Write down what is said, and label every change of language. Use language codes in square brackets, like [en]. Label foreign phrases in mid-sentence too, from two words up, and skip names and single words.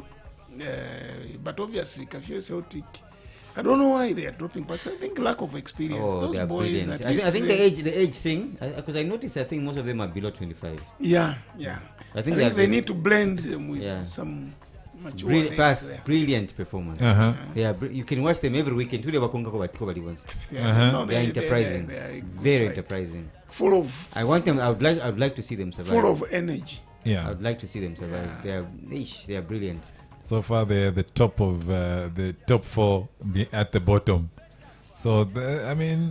[en] But obviously, Kafio Celtic, I don't know why they are dropping passes. I think lack of experience. Oh, Those they are boys, brilliant. at I least think they- the age thing, because I noticed, I think most of them are below 25. Yeah. I I think think they they need to blend them with Yeah. some mature Brilliant, legs there. brilliant performance. Uh-huh. They are you can watch them every weekend. Tule bakunga kwa batiko bali once. Yeah, Uh-huh. no, They are enterprising. they are a good Very side. enterprising. Full of I want them. I would like to see them survive. full of energy. I Yeah. would like to see them survive. Yeah. They are brilliant. So far, they're the top of the top 4 at the bottom. So I mean,